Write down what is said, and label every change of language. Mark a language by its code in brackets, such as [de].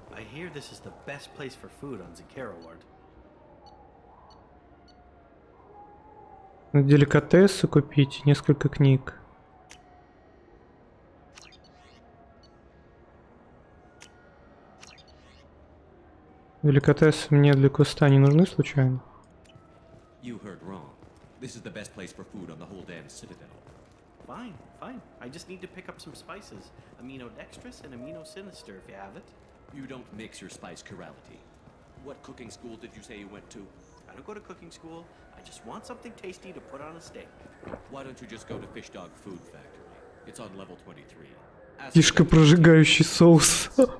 [en] I hear this is the best place for food on Zakera Ward. [ru] Деликатесы купить, несколько книг. Деликатесы мне для квеста не нужны случайно? [en] You heard wrong. This is the best place for food on the whole damn Citadel. Fine, fine. I just need to pick up some spices. Aminodextrous and aminosinister if you have it. You don't mix your spice chirality. What cooking school did you say you went to? I don't go to cooking school. I just want something tasty to put on a steak. Why don't you just go to Fish Dog Food Factory? It's on level 23. [ru] Фишка прожигающий соус.